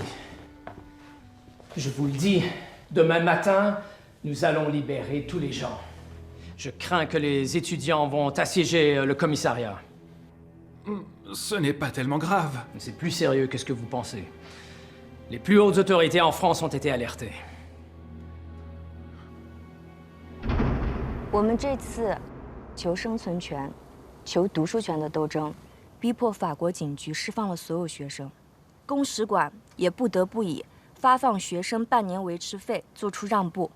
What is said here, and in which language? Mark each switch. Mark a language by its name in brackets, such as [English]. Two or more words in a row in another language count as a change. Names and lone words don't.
[French] Je vous le dis, demain matin, nous allons libérer tous les gens. Je crains que les étudiants vont assiéger le commissariat. Ce n'est pas tellement grave. C'est plus sérieux que ce que vous pensez. Les plus hautes autorités en France ont été alertées. [Chinese] 我们这次求生存权、求读书权的斗争，逼迫法国警局释放了所有学生，公使馆也不得不以发放学生半年维持费做出让步。